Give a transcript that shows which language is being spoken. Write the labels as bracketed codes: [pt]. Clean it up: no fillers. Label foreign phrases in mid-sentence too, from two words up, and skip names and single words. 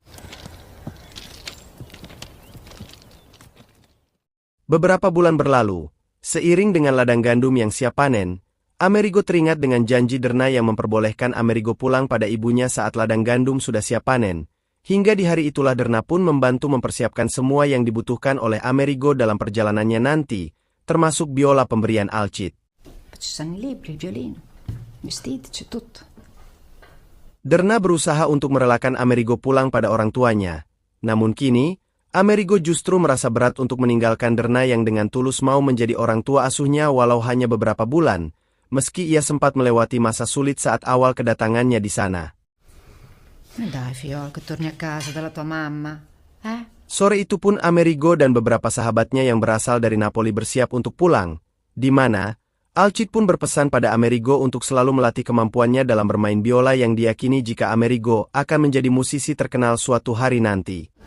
[id] Beberapa bulan berlalu, seiring dengan ladang gandum yang siap panen, Amerigo teringat dengan janji Derna yang memperbolehkan Amerigo pulang pada ibunya saat ladang gandum sudah siap panen. Hingga di hari itulah Derna pun membantu mempersiapkan semua yang dibutuhkan oleh Amerigo dalam perjalanannya nanti, termasuk biola pemberian Alcid. [it] Ci sono i libri, il violino, vestiti, c'è tutto. [id] Derna berusaha untuk merelakan Amerigo pulang pada orang tuanya. Namun kini, Amerigo justru merasa berat untuk meninggalkan Derna yang dengan tulus mau menjadi orang tua asuhnya walau hanya beberapa bulan, meski ia sempat melewati masa sulit saat awal kedatangannya di sana. [it] Dai, fiol, che torni a casa dalla tua mamma. [id] Sore itu pun Amerigo dan beberapa sahabatnya yang berasal dari Napoli bersiap untuk pulang, di mana Alcid pun berpesan pada Amerigo untuk selalu melatih kemampuannya dalam bermain biola yang diyakini jika Amerigo akan menjadi musisi terkenal suatu hari nanti.